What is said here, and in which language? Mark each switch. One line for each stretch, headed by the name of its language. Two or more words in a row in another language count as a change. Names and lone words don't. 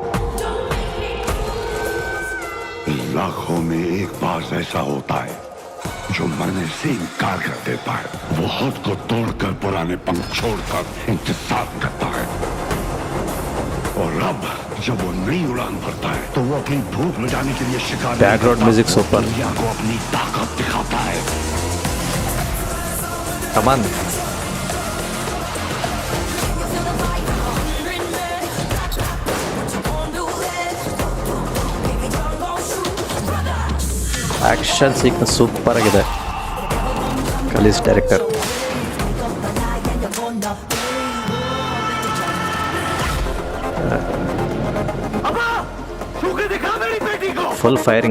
Hindi: लाखों में एक बार ऐसा होता है जो मरने से इनकार कर देता है। वो खुद को तोड़कर पुराने पंख छोड़कर इंतजार करता है, और अब जब वो नई उड़ान भरता है तो वो अपनी भूख मिटाने के लिए शिकार
English: background music super,
Hindi: दुनिया को अपनी ताकत दिखाता है।
English: Come on. Action sequence super ಆಗಿದೆ. Kalees director. Full firing.